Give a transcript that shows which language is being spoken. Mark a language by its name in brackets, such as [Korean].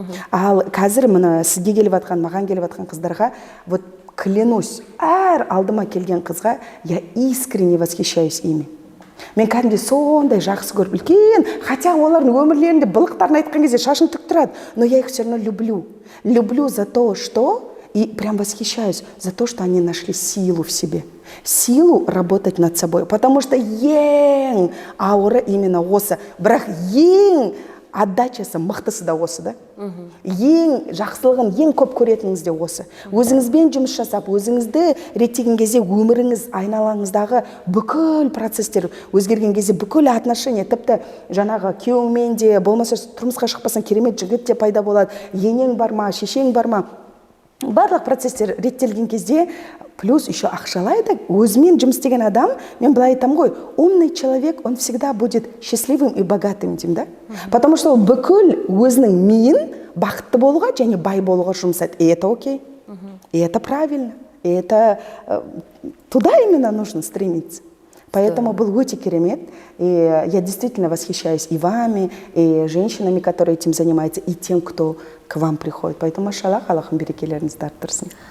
[Kazakh] Ал қазір мына сізге келіп жатқан, маған келіп жатқан қыздарға, [Russian] вот клянусь, [Kazakh] әр алдыма келген қызға [Russian] я искренне восхищаюсь ими. [Kazakh] Мен кәдімгі сондай жақсы көріп үлкен, хотя олардың өмірлерінде былықтарын айтқан кезде шашын тік тұрады, [Russian] но я их все равно люблю. Люблю за то, что, и прям восхищаюсь за то, что они нашли силу в себе. Силу работать над собой, потому что [Kazakh] ең ауыры именно осы, бірақ ең отдачасы мықтысы да осы, да? Ең жақсылығын ең көп көретініңіз де осы. Өзіңізбен жұмыс жасап, өзіңізді реттеген кезде өміріңіз, айналаңыздағы бүкіл процесстер өзгерген кезде бүкіл отношения, тіпті жаңағы күйеуіңмен де, болмаса тұрмысқа шықпасаң керемет жігіт те пайда болады, енең бар ма, шешең бар ма, барлық процесстер реттелген кезде, плюс еще ақшалайды, өзімен жұмыс істеген адам, мен былай айтамын ғой, [Russian] умный человек, он всегда будет счастливым и богатым, [Kazakh] деймін, да? [Russian] Потому что [Kazakh] ол бүкіл өзінің миын бақытты болуға және бай болуға жұмсайды. [Russian] И это окей. И это правильно. И это туда именно нужно стремиться. Поэтому [Kazakh] был өте керемет. [Russian] И я действительно восхищаюсь и вами, и женщинами, которые этим занимаются, и тем, кто к вам приходит. [Kazakh] Поэтому, машаллах, Аллахым берекелеріңізді арттырсын.